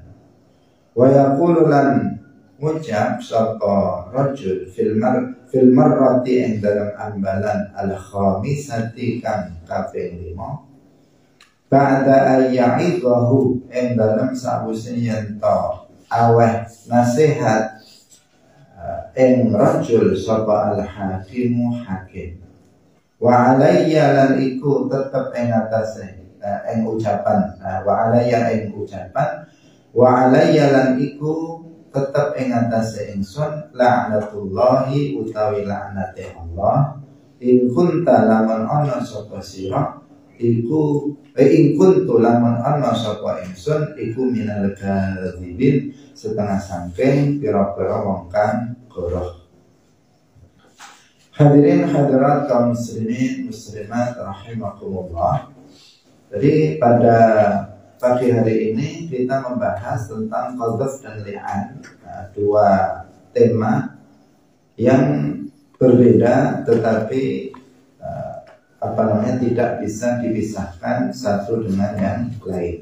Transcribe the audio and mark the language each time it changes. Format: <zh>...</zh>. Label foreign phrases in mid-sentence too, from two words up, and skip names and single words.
<ar>Wa yaqulu</ar> <jv>lan ngucap sapa rajul</jv> <ar>fil marrati</ar> <jv>ing dalam ambalan</jv> <ar>al khamisati</ar> <jv>kang kaping 5</jv> <ar>ba'da ayyaidahu</ar> <jv>ing dalam sawise yen to aweh nasihat ing rajul sapa</jv> <ar>al hakimu</ar> <jv>hakim.</jv> <ar>Wa alayya</ar> <jv>lan iku tetep ing atase ing ucapan</jv> <ar>wa alayya</ar> <jv>ing ucapan</jv> <ar>wa alayya</ar> <jv>lan iku tetep ing atase ingsun la'natullahi utawi laknate Allah</jv> <ar>in kunta</ar> <jv>lamun ana sapa sira iku</jv> <ar>in kuntu</ar> <jv>lamun ana sapa ingsun iku</jv> <ar>minal kadzibin</ar> <jv>setengah saking pira-pira wong kang goroh.</jv> <id>Hadirin hadirat kaum muslimin muslimat rahimakumullah. Jadi pada pagi hari ini kita membahas tentang qadzaf dan li'an, dua tema yang berbeda tetapi tidak bisa dipisahkan satu dengan yang lain.</id>